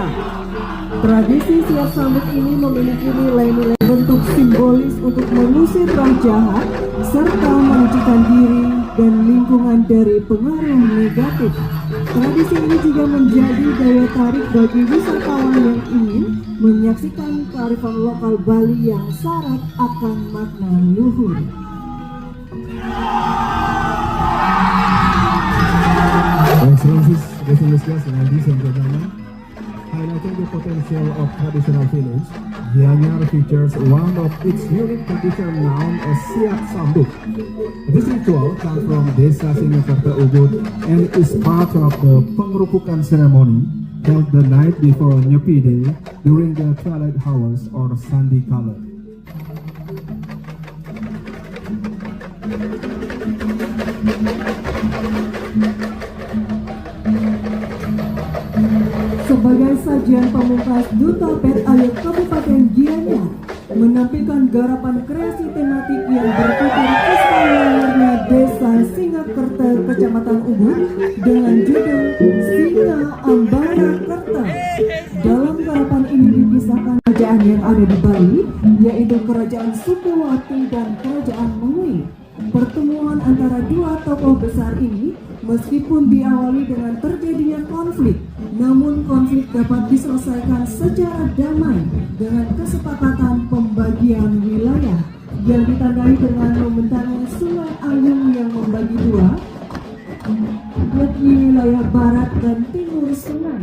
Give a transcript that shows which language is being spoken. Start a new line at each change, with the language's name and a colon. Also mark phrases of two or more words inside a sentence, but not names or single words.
Indonesian: Tradisi siap sambut ini memiliki nilai-nilai bentuk simbolis untuk mengusir roh jahat serta menyucikan diri dan lingkungan dari pengaruh negatif. Tradisi ini juga menjadi daya tarik bagi wisatawan yang ingin menyaksikan kearifan lokal Bali yang syarat akan makna luhur.
English: Excellencies, distinguished guests, ladies and gentlemen, highlighting the potential of traditional village, Gianyar features one of its unique tradition known as Siap Sambut. This ritual comes from Desa Singhakerta Ubud and is part of the pengerupukan ceremony held the night before Nyepi Day during the twilight hours or sandikala.
Indonesian: Sebagai sajian pamungkas, Duta Pet Air Kabupaten Gianyar menampilkan garapan kreasi tematik yang berputar istimewa Desa Singhakerta Kecamatan Ubud dengan judul Singa Ambara Kerta. Dalam garapan ini dipisahkan kerajaan yang ada di Bali, yaitu Kerajaan Sukawati dan Kerajaan Mengui. Pertemuan antara dua tokoh besar ini meskipun diawali dengan terjadinya konflik, namun konflik dapat diselesaikan secara damai dengan kesepakatan pembagian wilayah yang ditandai dengan membentangnya Sungai Ayung yang membagi dua, yakni wilayah barat dan timur sungai.